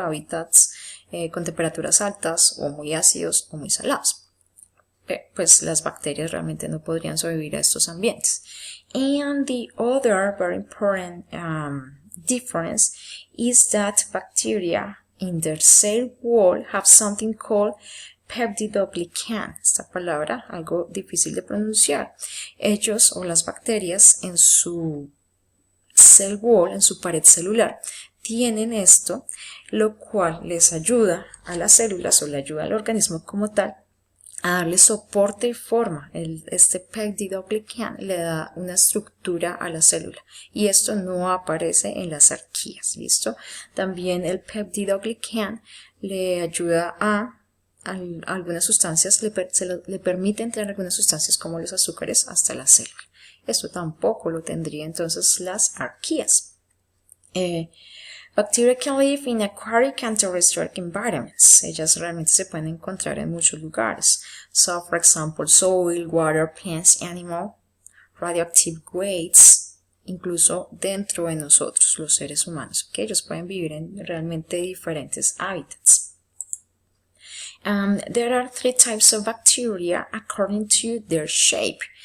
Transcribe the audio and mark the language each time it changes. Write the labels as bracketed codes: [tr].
[es] Hábitats con temperaturas altas o muy ácidos o muy salados. Pues las bacterias realmente no podrían sobrevivir a estos ambientes. [en] And the other very important difference is that bacteria in their cell wall have something called peptidoglycan. [es] Esta palabra, algo difícil de pronunciar. Ellos o las bacterias en su cell wall, en su pared celular, tienen esto, lo cual les ayuda a las células o le ayuda al organismo como tal a darle soporte y forma. Este peptidoglycan le da una estructura a la célula y esto no aparece en las arqueas, ¿listo? También el peptidoglycan le ayuda a algunas sustancias, le permite entrar algunas sustancias como los azúcares hasta la célula. Esto tampoco lo tendría entonces las arqueas. [en] Bacteria can live in aquatic and terrestrial environments. [es] Ellas realmente se pueden encontrar en muchos lugares. [en] So, for example, soil, water, plants, animal, radioactive wastes, [es] incluso dentro de nosotros, los seres humanos. [en] ¿Okay? [es] Ellos pueden vivir en realmente diferentes hábitats. [en] There are 3 types of bacteria according to their shape.